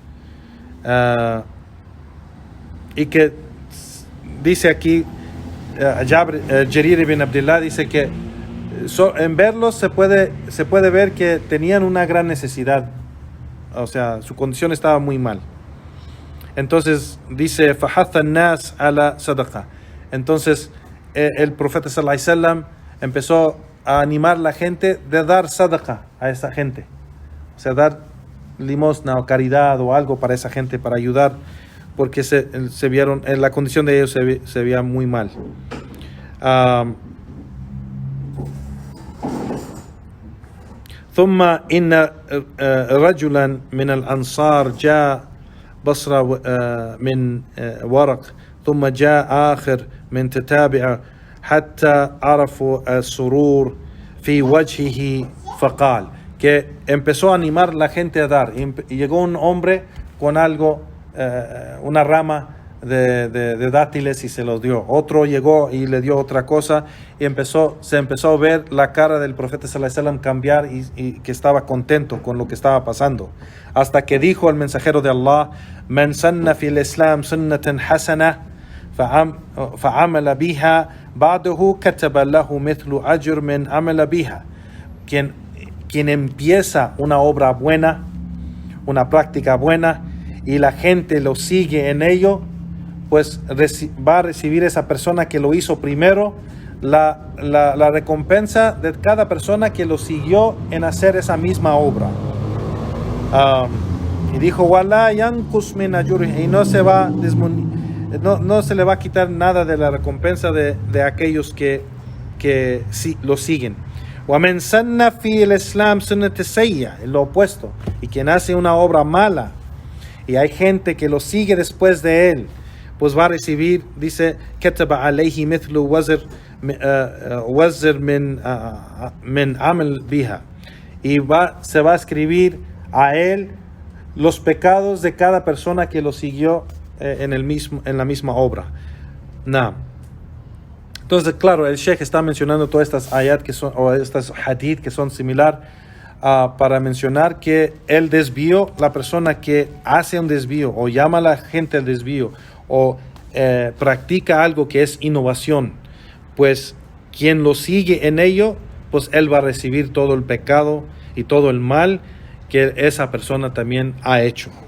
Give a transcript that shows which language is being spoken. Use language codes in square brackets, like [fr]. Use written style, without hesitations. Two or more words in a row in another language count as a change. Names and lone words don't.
[es] Y que dice aquí, Jarir ibn Abdullah dice que en verlos se puede ver que tenían una gran necesidad, o sea, su condición estaba muy mal. Entonces dice, [ar] فَحَثَّ النَّاسَ عَلَى صَدَقَةٍ. [es] Entonces el profeta [ar] صلى الله عليه وسلم [es] empezó a animar a la gente de dar sadaqa a esa gente, o sea, dar limosna o caridad o algo para esa gente, para ayudar, porque se vieron, en la condición de ellos se veía muy mal. [ar] ثم إن رجلا من الأنصار جاء بصرة من ورق ثم جاء آخر من تتابع حتى عرفوا السرور في وجهه فقال, [es] que empezó a animar a la gente a dar. Y llegó un hombre con algo, una rama de dátiles y se los dio. Otro llegó y le dio otra cosa y se empezó a ver la cara del profeta [ar] صلى الله عليه وسلم [es] cambiar y que estaba contento con lo que estaba pasando. Hasta que dijo el mensajero de Allah: [ar] من سن في الإسلام سنة حسنة فعمل بها بعده كتب له مثل أجر من عمل بها. [es] Quien empieza una obra buena, una práctica buena, y la gente lo sigue en ello, pues va a recibir esa persona que lo hizo primero la recompensa de cada persona que lo siguió en hacer esa misma obra. Y dijo: [ar] ولا ينقص من أجره, [es] y no se le va a quitar nada de la recompensa de aquellos que sí, lo siguen. [ar] ومن سن في الإسلام سنة سيئة, [es] lo opuesto, y quien hace una obra mala y hay gente que lo sigue después de él, pues va a recibir, dice, [ar] كتب عليه مثل وزر من عمل بها, [es] y se va a escribir a él los pecados de cada persona que lo siguió en la misma obra. Entonces, claro, el Sheikh está mencionando todas estas ayat o estas hadith que son similar para mencionar que el desvío, la persona que hace un desvío o llama a la gente al desvío o practica algo que es innovación, pues quien lo sigue en ello, pues él va a recibir todo el pecado y todo el mal que esa persona también ha hecho.